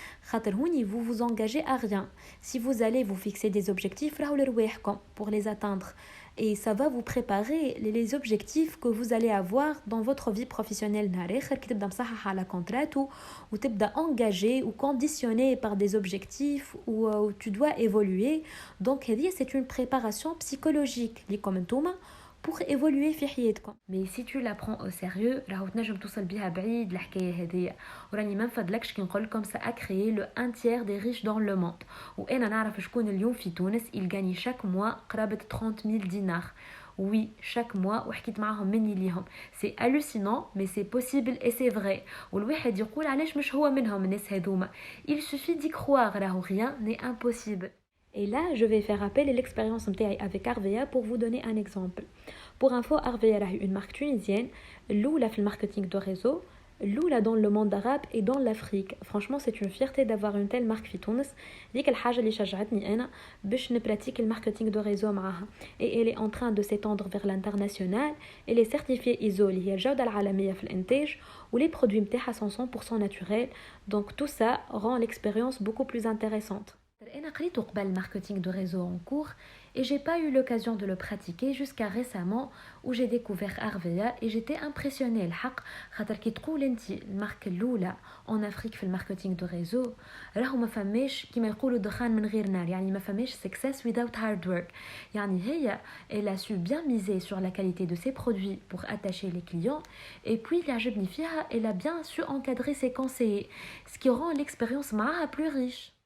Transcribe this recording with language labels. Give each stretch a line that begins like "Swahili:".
Arabic: خاطر هوني
French: vous vous engagez à rien. Si vous allez vous fixer des objectifs pour les atteindre et ça va vous préparer les objectifs que vous allez avoir dans votre vie professionnelle qui
Arabic: تبدا مصحح على
French: contrat ou
Arabic: تبدا
French: engagé ou conditionné par des objectifs où tu dois évoluer. Donc c'est une préparation psychologique comme
Arabic: نتوما
French: pour évoluer
Arabic: في حياتكم.
French: Mais si tu la prends au sérieux
Arabic: راهو تنجم توصل بيها بعيد الحكايه هذه. وراني ما نفضلكش كي نقول لكم
French: ça a créé le 1/3 des riches dans le monde.
Arabic: وانا نعرف شكون اليوم في تونس
French: il gagne chaque mois
Arabic: قرابه 30,000 دينار.
French: Oui, chaque mois
Arabic: وحكيت معاهم مني ليهم.
French: C'est hallucinant mais c'est possible et c'est vrai.
Arabic: والواحد يقول علاش مش هو منهم الناس هذوما.
French: Il suffit d'y croire
Arabic: راهو
French: rien n'est impossible. Et là, je vais faire appel à l'expérience avec Arvea pour vous donner un exemple. Pour info, Arvea est une marque tunisienne, l'oula fait le marketing de réseau, l'oula dans le monde arabe et dans l'Afrique. Franchement, c'est une fierté d'avoir une telle marque
Arabic: في تونس. ديك الحاجة اللي شجعتني أنا باش نبراتيك الماركتينغ دو réseau معها.
French: Et elle est en train de s'étendre vers l'international. Elle est certifiée ISO
Arabic: اللي هي الجودة العالمية في الإنتاج
French: و les produits
Arabic: نتاعها
French: sont 100% naturels.
Arabic: Donc tout ça rend l'expérience beaucoup plus intéressante. أنا قريت قبل الماركتينغ دو ريزو
French: en cours et j'ai pas eu l'occasion de le pratiquer jusqu'à récemment où j'ai découvert Arvea et j'étais impressionnée
Arabic: الحق خاطر كي تقول انت الماركه الاولى
French: en Afrique
Arabic: في الماركتينغ دو ريزو راهو ما فماش
French: كيما يقولوا دخان من غير نار يعني ما فماش
English: success without hard work
Arabic: يعني هي
French: elle a su bien miser sur la qualité de ses produits pour attacher les clients et puis
Arabic: اللي عجبني فيها
French: elle a bien su encadrer ses conseillers ce qui rend l'expérience
Arabic: معاها
French: plus riche.